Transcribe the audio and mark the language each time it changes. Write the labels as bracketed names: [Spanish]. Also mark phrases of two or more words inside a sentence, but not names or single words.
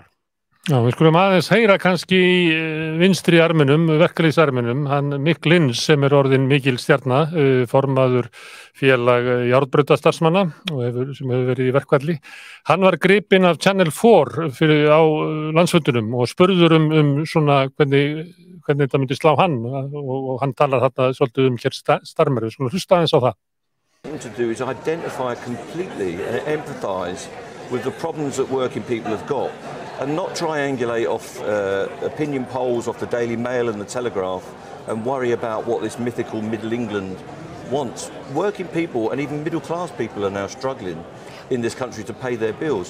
[Icelandic] Já, við skulum aðeins heyra kannski í vinstri arminum, verkalýðsarminum, hann Mikk Lins sem orðin mikil stjarna, formaður félag járnbrautarstarfsmanna og sem hefur verið í verkfalli. Hann var gripinn af Channel 4 á landsfundinum og spurður svona hvernig þetta myndi slá hann og hann talar þarna svolítið hér starmer. Við skulum hlusta aðeins á það. [English] To do is identify completely and empathise with the problems that working people have got, and not triangulate off opinion polls off the Daily Mail and the Telegraph and worry about what this mythical Middle England wants. Working people and even middle class people are now struggling in this country to pay their bills.